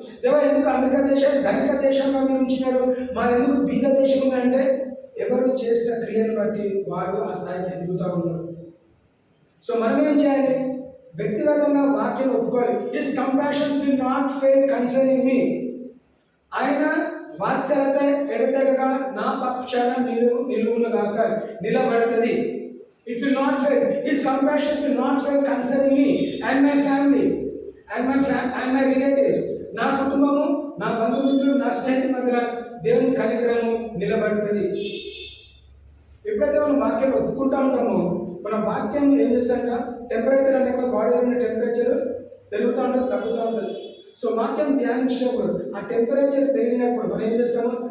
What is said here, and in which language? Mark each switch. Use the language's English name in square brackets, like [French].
[Telugu] దేవా ఎందుకు అమెరికా దేశం ధనిక దేశంలో మీరు ఉంచినారు, మాది ఎందుకు బీద దేశం ఉందంటే ఎవరు చేసిన క్రియను బట్టి వారు ఆ స్థాయికి ఎదుగుతూ ఉన్నారు. సో మనం ఏం చేయాలి? వ్యక్తిగతంగా వాక్యం ఒప్పుకోవాలి. [English] His compassions will not fail concerning me. [Telugu] ఆయన వాత్సలత ఎడతెగక నా పక్షాన నిలువునుగాక నిలబడుతుంది. [English] It will not fail. His compassion will not fail concerning me and my family and my relatives. [Telugu] నా కుటుంబము, నా బంధుమిత్రులు, నా స్నేహితుల మధ్య దేవుని కనికరము నిలబడుతుంది. ఎప్పుడైతే మనం వాక్యం ఒప్పుకుంటూ ఉంటామో మన వాక్యం ఏం చేస్తాక టెంపరేచర్ అంటే బాడీలో ఉన్న టెంపరేచర్ పెరుగుతూ ఉంటుంది, తగ్గుతూ ఉంటుంది. సో వాక్యం ధ్యానించినప్పుడు ఆ టెంపరేచర్ పెరిగినప్పుడు మనం ఏం చేస్తాము?